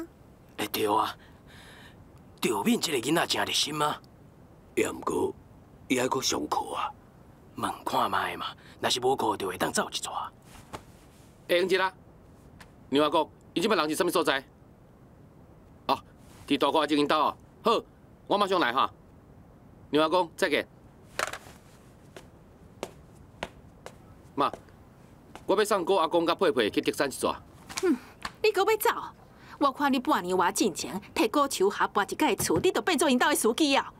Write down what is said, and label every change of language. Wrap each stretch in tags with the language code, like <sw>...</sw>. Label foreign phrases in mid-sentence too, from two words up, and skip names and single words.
<nan>会对啊，赵敏这个囡仔真热心啊。也毋过，伊还阁上课啊。问看卖嘛，若是无课，就会当走一撮。英姐啦，牛阿公，伊即摆人是啥物所在？哦，伫大哥阿姐因兜哦。好，我马上来哈。牛阿公，再见。妈。我要送我阿公甲佩佩去德山一撮。你搁要走？我看你半年外进前摕古树下搬一间厝，你就变做因兜的司机啊？</nan>